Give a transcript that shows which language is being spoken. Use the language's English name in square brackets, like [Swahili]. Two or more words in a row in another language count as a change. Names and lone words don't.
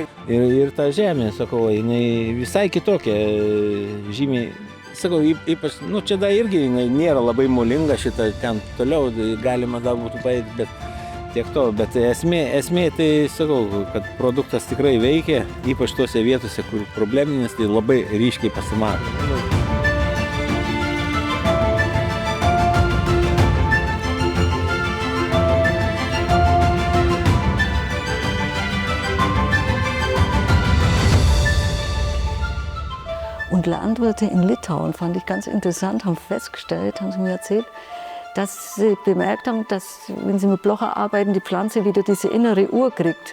[Lithuanian] Ir ta žemė, sakau, jinai visai kitokia, žymiai, sakau, ypač, nu čia da irgi jinai nėra labai molinga šitą, ten toliau galima dar būtų paėti, bet tiek to, bet esmė tai, sakau, kad produktas tikrai veikia, ypač tose vietose, kur probleminis, tai labai ryškiai pasimato. [German] Und Landwirte in Litauen, fand ich ganz interessant, haben festgestellt, haben sie mir erzählt, dass sie bemerkt haben, dass, wenn sie mit Blocher arbeiten, die Pflanze wieder diese innere Uhr kriegt.